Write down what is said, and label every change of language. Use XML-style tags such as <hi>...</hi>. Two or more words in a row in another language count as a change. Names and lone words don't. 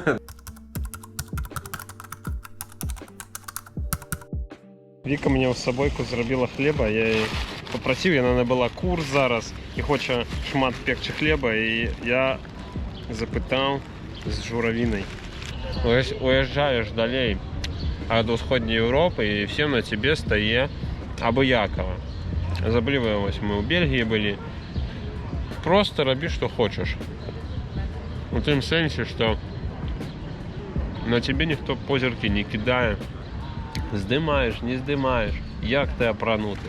<be>Віка мне ў сабойку зрабіла хлеба, я яе папрасіў, яна набыла курс зараз і хоча шмат пекчы хлеба, і я запытаў з журавінай. Уязджаеш далей ад усходняй Еўропы, і</be> <ru>всем на тебе</ru> <be>стае абыякава. Заблівая, вось мы ў Бельгіі былі. Просто рабі, што хочаш. У тым сэнсе, што на цябе ніхто позіркі не кідае. Здымаеш, не здымаеш, як ты апрануты.</be>